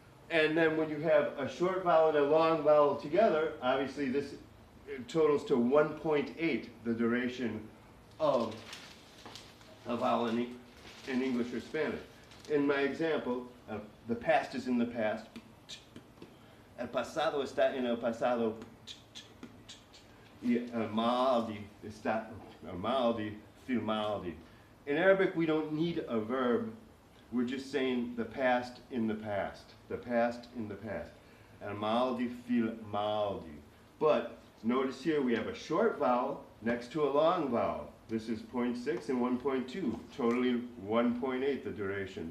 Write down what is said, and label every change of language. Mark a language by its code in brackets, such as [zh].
[en] And then when you have a short vowel and a long vowel together, obviously this totals to 1.8 the duration of a vowel in English or Spanish. In my example, the past is in the past. [es] El pasado está en el pasado. Y el maldi está, [ar] el maldi fil maldi. [en] In Arabic, we don't need a verb. We're just saying the past in the past. The past in the past. [ar] El maldi fil maldi. [en] But notice here we have a short vowel next to a long vowel. This is 0.6 and 1.2, totally 1.8 the duration.